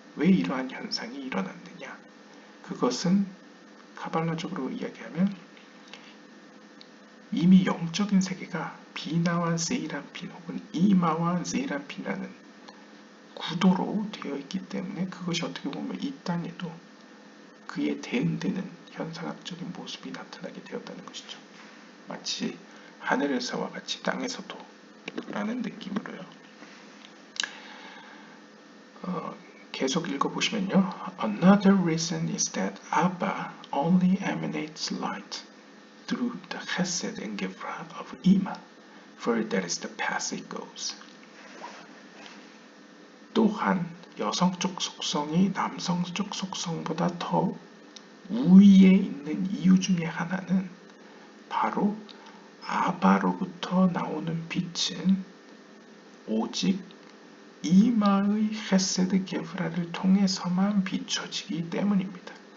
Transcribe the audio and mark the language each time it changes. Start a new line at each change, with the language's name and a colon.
Korean: 왜 이러한 현상이 일어났느냐? 그것은 카발라적으로 이야기하면 이미 영적인 세계가 비나와 세이란핀 혹은 이마와 세이란핀이라는 구도로 되어 있기 때문에 그것이 어떻게 보면 이 땅에도 그에 대응되는 현상학적인 모습이 나타나게 되었다는 것이죠. 마치 하늘에서와 같이 땅에서도 라는 느낌으로요. 계속 읽어보시면요.
English: Another reason is that Abba only emanates light through the chesed and gevra of Ima, for that is the path it goes.
Korean: 또한 여성적 속성이 남성적 속성보다 더 우위에 있는 이유 중에 하나는 바로 아바로부터 나오는 빛은 오직 이마의 헤세드 게브라를 통해서만 비춰지기 때문입니다.